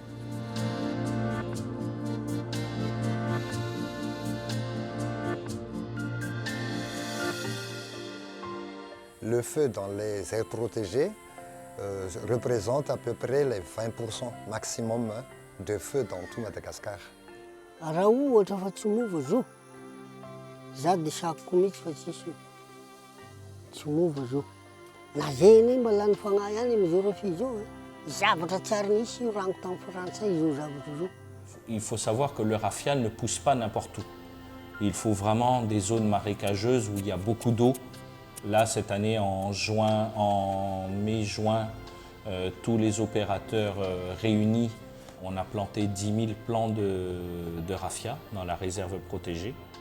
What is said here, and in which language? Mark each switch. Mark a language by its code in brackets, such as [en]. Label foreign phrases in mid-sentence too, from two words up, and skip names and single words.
[fr] Le feu dans les aires protégées représente à peu près les 20% maximum de feu dans tout Madagascar. [mg] Raha ohatra fa tsy mova zao, za dia sakoko mihitsy fa tsy mova zao. Lazaina mba lany fagnahy ihany amin'izao raffia zao. Zavatra tsara nisy io rango tamin'ny Frantsay zao zavatra zao. [fr] Il faut savoir que le raffia ne pousse pas n'importe où. Il faut vraiment des zones marécageuses où il y a beaucoup d'eau. Là, cette année, en mai-juin, tous les opérateurs réunis, on a planté 10 000 plants de raffia dans la réserve protégée.